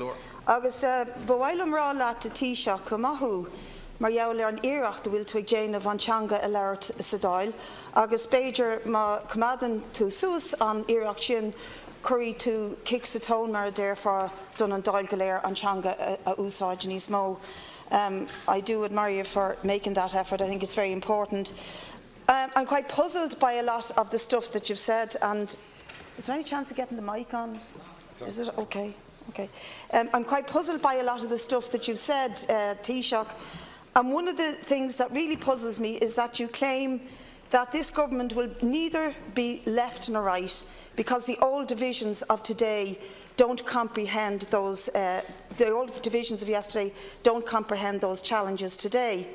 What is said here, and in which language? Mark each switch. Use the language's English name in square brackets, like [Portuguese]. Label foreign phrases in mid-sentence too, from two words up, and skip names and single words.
[Irish] Agus bhhailm rá leat a Taoiseach go maithú mar gheall ar an iarracht a bhfuil tú ag déanamh antseanga a leirt sa dáil, agus b'fhéidir má cumadan tú suas an iarracht sin cuirí tú kick sa tón mar a déir far don an dáil go léir antseanga a úsáid níos mó. [English] I do admire you for making that effort. I think it's very important. I'm quite puzzled by a lot of the stuff that you've said, and is there any chance of getting the mic on? Is it okay? Okay. I'm quite puzzled by a lot of the stuff that you've said, Taoiseach, and one of the things that really puzzles me is that you claim that this government will neither be left nor right because the old divisions of today don't comprehend those, the old divisions of yesterday don't comprehend those challenges today.